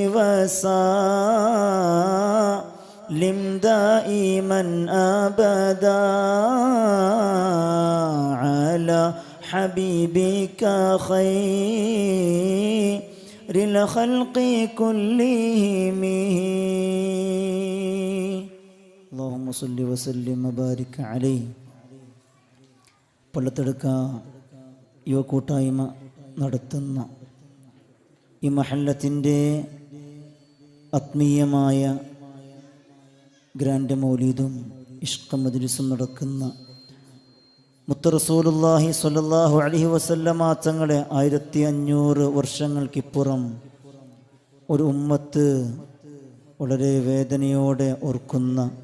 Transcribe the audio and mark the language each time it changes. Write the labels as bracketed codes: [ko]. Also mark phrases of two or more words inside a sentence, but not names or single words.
[ar] وسلم دائما أبدا على حبيبك خير الخلق كلهم اللهم صل وسلم وبارك عليه. [ml] പള്ളത്തെടുക്ക യുവക്കൂട്ടായ്മ നടത്തുന്ന ഈ മഹല്ലത്തിൻ്റെ ആത്മീയമായ ഗ്രാൻഡ് മൗലീദും ഇഷ്ഖ മജ്ലിസും നടക്കുന്ന മുത്ത് റസൂലുള്ളാഹി [ar] صلى الله عليه وسلم [ml] തങ്ങളെ 1500 വർഷങ്ങൾക്കിപ്പുറം ഒരു ഉമ്മത്ത് വളരെ വേദനയോടെ ഓർക്കുന്ന,